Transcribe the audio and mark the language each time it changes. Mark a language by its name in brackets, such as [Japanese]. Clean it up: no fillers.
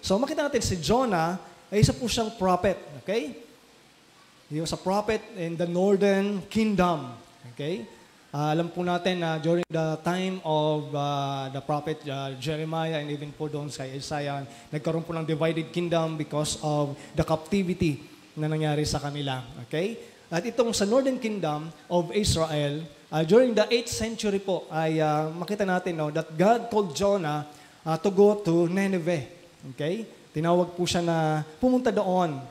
[Filipino] So, makita natin si Jonah ay isa po siyang prophet. [English] Okay? He was a prophet in the northern kingdom. Okay? [Filipino] Alam po natin na [English] during the time of the prophet Jeremiah and even po doon sa Isaiah, nagkaroon po ng divided kingdom because of the captivity [Filipino] na nangyari sa kanila. [English] Okay? [Filipino] At itong sa [English] Northern Kingdom of Israel, during the 8th century po, ay makita natin that God called Jonah to go to Nineveh. Okay? [Filipino] Tinawag po siya na pumunta doon.